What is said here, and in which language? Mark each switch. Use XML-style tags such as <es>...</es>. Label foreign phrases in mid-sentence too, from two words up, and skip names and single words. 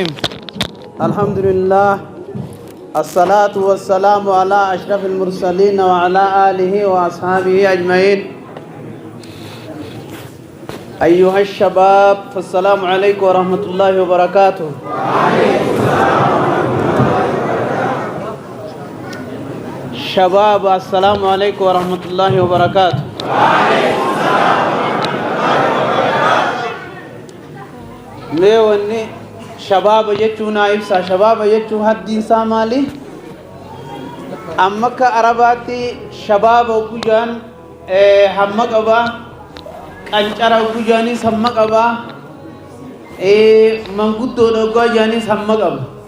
<ar>الحمد لله، الصلاة والسلام على أشرف المرسلين وعلى آله وأصحابه أجمعين. أيها الشباب، فالسلام عليكم ورحمة الله وبركاته. شباب، السلام عليكم ورحمة الله وبركاته.</ar> <om>meewwanni shabaaba jechuun naa ibsa. shabaaba jechuun haddiin isaa maali? amma akka arabaatti shabaaba gujaan hamma qabaa, qancara gujaanis hamma qabaa, manguddoo dhoggaa jaanis hamma qaba.</om>